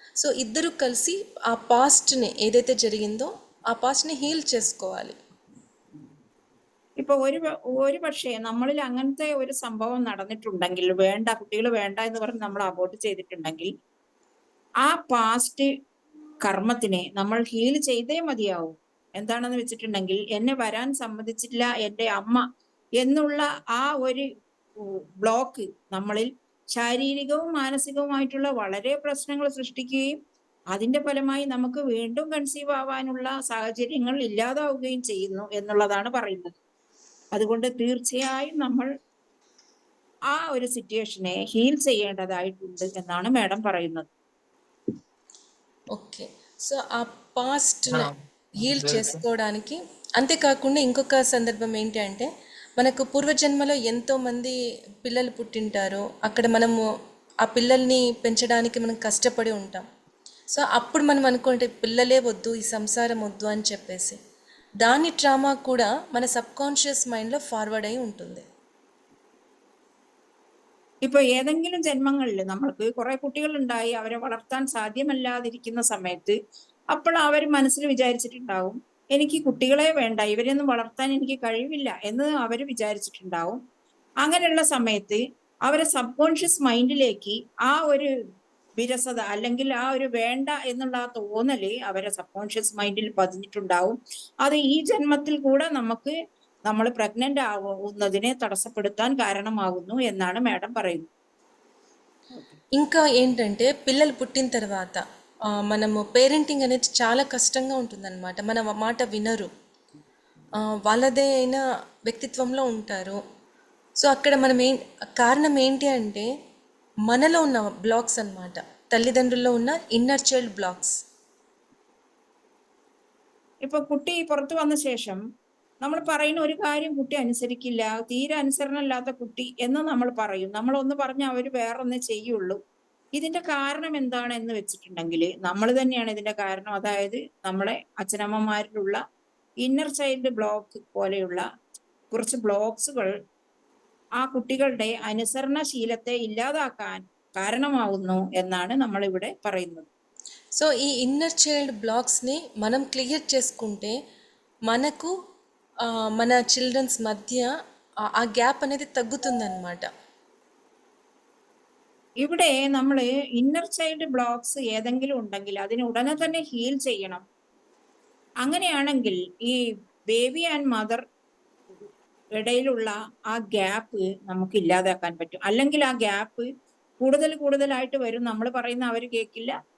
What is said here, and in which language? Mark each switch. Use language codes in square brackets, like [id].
[te] So ఇద్దరు కలిసి ఆ పాస్ట్ని ఏదైతే జరిగిందో ఆ పాస్ట్ని హీల్ చేసుకోవాలి. [ml] ഇപ്പൊ ഒരു പക്ഷേ നമ്മളിൽ അങ്ങനത്തെ ഒരു സംഭവം നടന്നിട്ടുണ്ടെങ്കിൽ, വേണ്ട കുട്ടികൾ വേണ്ട എന്ന് പറഞ്ഞ് നമ്മൾ അബോർട്ട് ചെയ്തിട്ടുണ്ടെങ്കിൽ, ആ പാസ്റ്റ് കർമ്മത്തിനെ നമ്മൾ ഹീൽ ചെയ്തേ മതിയാവും. എന്താണെന്ന് വെച്ചിട്ടുണ്ടെങ്കിൽ, എന്നെ വരാൻ സമ്മതിച്ചില്ല എൻ്റെ അമ്മ എന്നുള്ള ആ ഒരു ബ്ലോക്ക് നമ്മളിൽ ശാരീരികവും മാനസികവുമായിട്ടുള്ള വളരെ പ്രശ്നങ്ങൾ സൃഷ്ടിക്കുകയും അതിന്റെ ഫലമായി നമുക്ക് വീണ്ടും കൺസീവ് ആവാനുള്ള സാഹചര്യങ്ങൾ ഇല്ലാതാവുകയും ചെയ്യുന്നു എന്നുള്ളതാണ് പറയുന്നത്. അതുകൊണ്ട് തീർച്ചയായും നമ്മൾ ആ ഒരു സിറ്റുവേഷനെ ഹീൽ ചെയ്യേണ്ടതായിട്ടുണ്ട് എന്നാണ് മാഡം പറയുന്നത്. [te] ఓకే. సో ఆ పాస్ట్ని హీల్ చేసుకోవడానికి, అంతేకాకుండా ఇంకొక సందర్భం ఏంటి అంటే, మనకు పూర్వజన్మలో ఎంతోమంది పిల్లలు పుట్టింటారు, అక్కడ మనము ఆ పిల్లల్ని పెంచడానికి మనం కష్టపడి ఉంటాం. సో అప్పుడు మనం అనుకుంటే పిల్లలే వద్దు, ఈ సంసారం వద్దు అని చెప్పేసి, దాని ట్రామా కూడా మన సబ్కాన్షియస్ మైండ్లో ఫార్వర్డ్ అయి ఉంటుంది. [ml] ഇപ്പൊ ഏതെങ്കിലും ജന്മങ്ങളിൽ നമ്മൾക്ക് കുറെ കുട്ടികൾ ഉണ്ടായി അവരെ വളർത്താൻ സാധ്യമല്ലാതിരിക്കുന്ന സമയത്ത് അപ്പോൾ അവർ മനസ്സിൽ വിചാരിച്ചിട്ടുണ്ടാവും, എനിക്ക് കുട്ടികളെ വേണ്ട, ഇവരെയൊന്നും വളർത്താൻ എനിക്ക് കഴിവില്ല എന്ന് അവർ വിചാരിച്ചിട്ടുണ്ടാവും. അങ്ങനെയുള്ള സമയത്ത് അവരെ സബ് കോൺഷ്യസ് മൈൻഡിലേക്ക് ആ ഒരു വിരസത അല്ലെങ്കിൽ ആ ഒരു വേണ്ട എന്നുള്ള ആ തോന്നല് അവരെ സബ് കോൺഷ്യസ് മൈൻഡിൽ പതിഞ്ഞിട്ടുണ്ടാവും. അത് ഈ ജന്മത്തിൽ കൂടെ നമുക്ക് നമ്മൾ പ്രഗ്നന്റ് ആവുന്നതിനെ തടസ്സപ്പെടുത്താൻ കാരണമാകുന്നു എന്നാണ് മാഡം പറയുന്നത്. [te] ఇంకా ఏంటంటే పిల్లలు పుట్టిన తర్వాత మనము పేరెంటింగ్ అనేది చాలా కష్టంగా ఉంటుందన్నమాట. మన మాట వినరు, వాళ్ళదే అయిన వ్యక్తిత్వంలో ఉంటారు. సో అక్కడ మనం కారణం ఏంటి అంటే మనలో ఉన్న బ్లాక్స్ అన్నమాట, తల్లిదండ్రుల్లో ఉన్న ఇన్నర్ చైల్డ్ బ్లాక్స్. [ml] ഇപ്പൊ കുട്ടി പുറത്തു വന്ന ശേഷം നമ്മൾ പറയുന്ന ഒരു കാര്യം കുട്ടി അനുസരിക്കില്ല, തീരെ അനുസരണമില്ലാത്ത കുട്ടി എന്ന് നമ്മൾ പറയും. നമ്മൾ ഒന്ന് പറഞ്ഞാൽ അവർ വേറൊന്നേ ചെയ്യുള്ളൂ. ഇതിന്റെ കാരണം എന്താണെന്ന് വെച്ചിട്ടുണ്ടെങ്കിൽ നമ്മൾ തന്നെയാണ് ഇതിന്റെ കാരണം. അതായത് നമ്മളെ അച്ഛനമ്മമാരിലുള്ള ഇന്നർ ചൈൽഡ് ബ്ലോക്ക് പോലെയുള്ള കുറച്ച് ബ്ലോക്സുകൾ ആ കുട്ടികളുടെ അനുസരണശീലത്തെ ഇല്ലാതാക്കാൻ കാരണമാവുന്നു എന്നാണ് നമ്മൾ ഇവിടെ പറയുന്നത്. [te] సో ఈ ఇన్నర్ చైల్డ్ బ్లాక్స్ని మనం క్లియర్ చేసుకుంటే మనకు మన చిల్డ్రన్స్ మధ్య ఆ గ్యాప్ అనేది తగ్గుతుందన్నమాట. [ml] ഇവിടെ നമ്മൾ ഇന്നർ ചൈൽഡ് ബ്ലോക്സ് ഏതെങ്കിലും ഉണ്ടെങ്കിൽ അതിനെ ഉടനെ തന്നെ ഹീൽ ചെയ്യണം. അങ്ങനെയാണെങ്കിൽ ഈ ബേബി ആൻഡ് മദർ ഇടയിലുള്ള ആ ഗ്യാപ്പ് നമുക്ക് ഇല്ലാതാക്കാൻ പറ്റും. അല്ലെങ്കിൽ ആ ഗ്യാപ്പ് കൂടുതലായിട്ട് വരും. നമ്മൾ പറയുന്ന അവർ കേൾക്കില്ല.